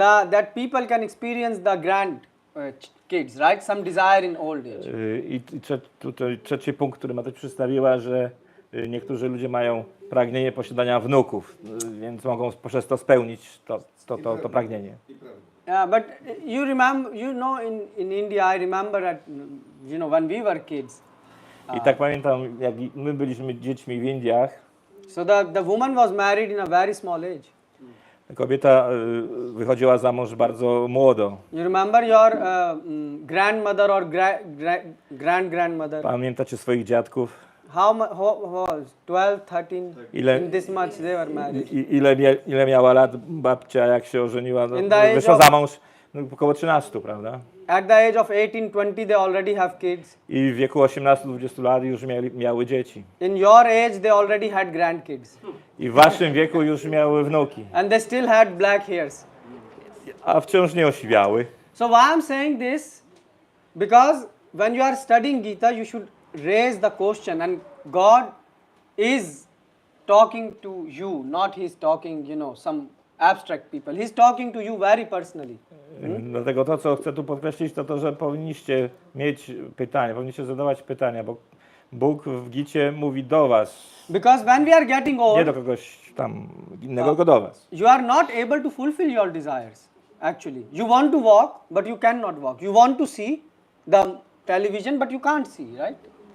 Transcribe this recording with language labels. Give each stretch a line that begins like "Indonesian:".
English: That people can experience the grand kids, right? Some desire in old age.
Polish: I trzeci punkt, który Mataś przedstawiła, że niektórzy ludzie mają pragnienie posiadania wnuków, więc mogą przez to spełnić to pragnienie.
English: Yeah, but you remember, in India, I remember that, when we were kids.
Polish: I tak pamiętam, jak my byliśmy dziećmi w Indiach.
English: So the woman was married in a very small age.
Polish: Kobieta wychodziła za mąż bardzo młodo.
English: You remember your grandmother or grandmother?
Polish: Pamiętacie swoich dziadków?
English: How 12, 13, in this much they were married.
Polish: Ile miała lat babcia, jak się ożeniła? Wyszła za mąż około 13, prawda?
English: At the age of 18, 20 they already have kids.
Polish: I w wieku 18-20 lat już miały dzieci.
English: In your age they already had grandkids.
Polish: I w waszym wieku już miały wnuki.
English: And they still had black hairs.
Polish: A wciąż nie osiwiały.
English: So why I'm saying this? Because when you are studying Gita, you should raise the question, and God is talking to you, not He's talking, some abstract people. He's talking to you very personally.
Polish: Dlatego to, co chcę tu podkreślić, to, że powinniście mieć pytania, powinniście zadawać pytania, bo Bóg w Gicie mówi do was.
English: Because when we are getting old,
Polish: nie do kogoś tam innego, tylko do was.
English: You are not able to fulfill your desires, actually. You want to walk, but you cannot walk. You want to see the television, but you can't see, right?